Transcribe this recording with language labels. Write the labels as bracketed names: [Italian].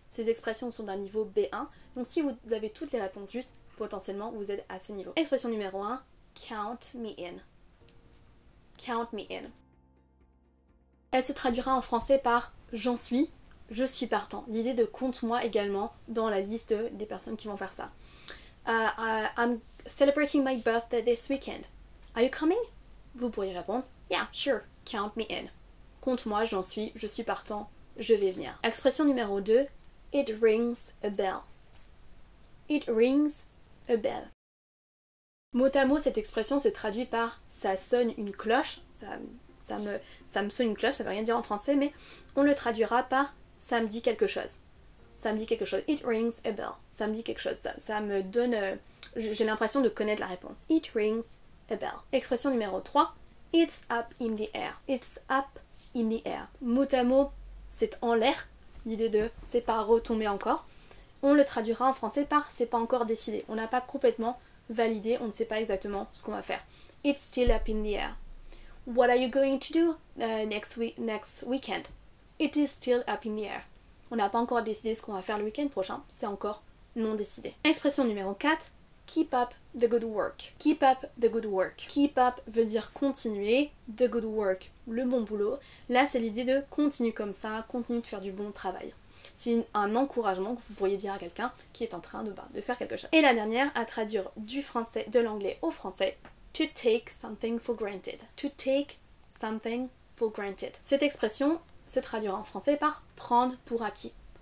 [French] Ces expressions sont d'un niveau B1, donc si vous avez toutes les réponses justes, potentiellement vous êtes à ce niveau. Expression numéro 1, [English] count me in. Count me in. [French] Elle se traduira en français par j'en suis, je suis partant. L'idée de compte-moi également dans la liste des personnes qui vont faire ça. [English] I'm celebrating my birthday this weekend. Are you coming? [French] Vous pourriez répondre [English] yeah, sure, count me in. [French] Compte-moi, j'en suis, je suis partant, je vais venir. Expression numéro 2, [English] it rings a bell. It rings a bell. [French] Mot à mot, cette expression se traduit par ça sonne une cloche. Ça me sonne une cloche, ça veut rien dire en français, mais on le traduira par ça me dit quelque chose. Ça me dit quelque chose. [English] It rings a bell. [French] Ça me dit quelque chose. Ça me donne... j'ai l'impression de connaître la réponse. [English] It rings a bell. [French] Expression numéro 3. [English] It's up in the air. It's up in the air. [French] Mot à mot, c'est en l'air. L'idée de c'est pas retombé encore. On le traduira en français par c'est pas encore décidé. On n'a pas complètement validé, on ne sait pas exactement ce qu'on va faire. [English] It's still up in the air. What are you going to do next weekend? It is still up in the air. [French] On n'a pas encore décidé ce qu'on va faire le week-end prochain, c'est encore non décidé. Expression numéro 4, [English] keep up the good work. Keep up the good work. Keep up [French] veut dire continuer, [English] the good work, [French] le bon boulot. Là, c'est l'idée de continue comme ça, continue de faire du bon travail. C'est un encouragement que vous pourriez dire à quelqu'un qui est en train de faire quelque chose. Et la dernière, à traduire du français, de l'anglais au français, [English] to take something for granted. To take something for granted. [French] Cette expression se traduira en français par prendre pour acquis.